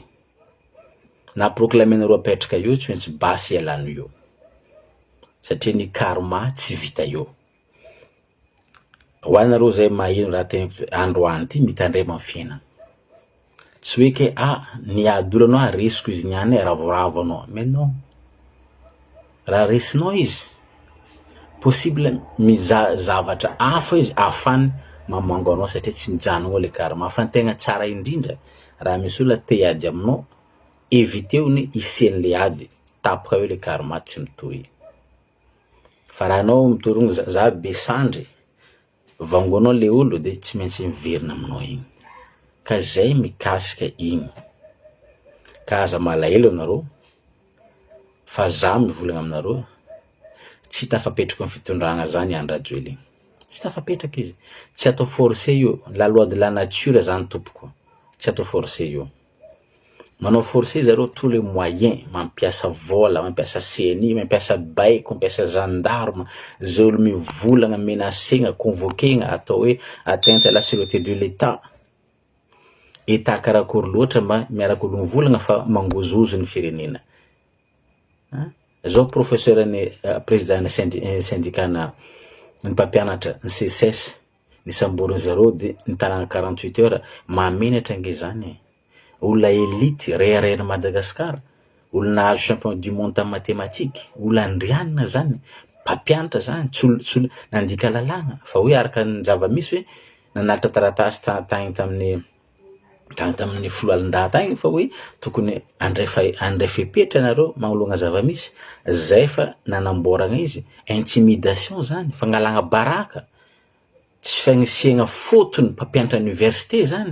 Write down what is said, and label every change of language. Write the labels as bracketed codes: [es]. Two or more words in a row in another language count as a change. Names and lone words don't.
[mg] Na proclamenareo apetraka io tsy maintsy Basy ialano io, satria ny karma tsy vita io. Ho anareo zay maheno raha teniko androany ty mitandrema amin'ny fiainana, tsy hoe ke niady olo anao resiko izy niany ravoravo anao, [fr] mais non, [mg] raha resinao izy possible zavatra hafa izy ahafany mamango anao satria tsy mijanona le karma. Fa ny tegna tsara indrindra raha misy olona te ady aminao, éviteo ny isian'le ady, tapaka eo le karma tsy mitohy. Fa raha anao mitorogno za besandry vangonao le olo de tsy maintsy miverina aminao igny. Ka zay mikasika igny. Ka aza malahelo aminareo, fa za mivolagna aminareo, tsy tafapetraka amin'ny fitondragna zany Andry Rajoelina. Tsy tafapetraka izy. Tsy atao forcé io, [fr] la loi de la nature zany tompoko. [mg] Tsy atao forcé io. Manao forcé zareo [fr] tous les moyens, [mg] mampiasa vola, mampiasa CNI, mampiasa baiko, mampiasa gendarme, zay olo mivolagna, menacegna, convoquegna, atao hoe [fr] atteinte à la sûreté de l'État. [mg] État karakory loatra mba miaraka olo mivolagna fa mangozozo ny firenena. Zao professeur ny président ny syndicana ny mpampianatra ny CSS nisamboriny zareo de nitanagna 48 heures mamenatra nge zany. Olona élite RANJATOELINA Madagascar, olona nahazo [fr] champion du monde en mathématique, [mg] olona andrianina zany, mpampianatra zany, tsy nandika lalàna fa hoe araka ny zava-misy hoe nanalitra taratasy tagny tamin'ny folo alin-dahy tagny fa hoe tokony andray fepetra nareo magnologna zava-misy, zay fa nanamboragna izy, intimidation zany, fagnalagna baraka, tsy fagnisiagna fotony mpampianatra université zany.